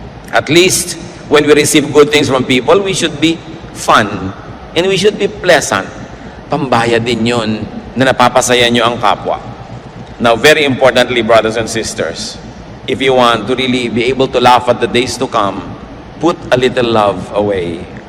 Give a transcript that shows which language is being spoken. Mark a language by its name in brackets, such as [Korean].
[English] At least, when we receive good things from people, we should be fun. And we should be pleasant. [Filipino] Pambaya din yun na napapasaya nyo ang kapwa. [English] Now, very importantly, brothers and sisters, if you want to really be able to laugh at the days to come, put a little love away.